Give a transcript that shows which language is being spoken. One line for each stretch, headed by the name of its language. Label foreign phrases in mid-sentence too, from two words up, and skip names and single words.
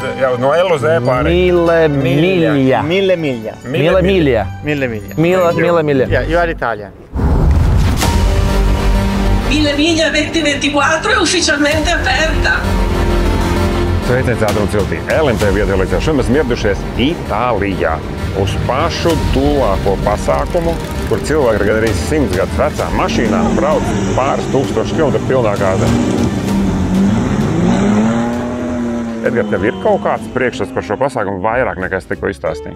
Latvian: No L uz E pāri. Mille miglia.
English: Yeah, you are Italian.
Italian: Mille Miglia 2024 è ufficialmente aperta.
Latvian: Sveiciens ātruma ciltī. LMT viedokļā šodien mēs ieradušies Itālijā uz pašu tuvāko pasākumu, kur cilvēki ar gandrīz 100 gadus vecām mašīnām brauc pāris tūkstoši kilometru pilnā gāzē. Edgar, tev ir kaut kāds priekšstats par šo pasākumu vairāk nekā es tikko izstāstīju?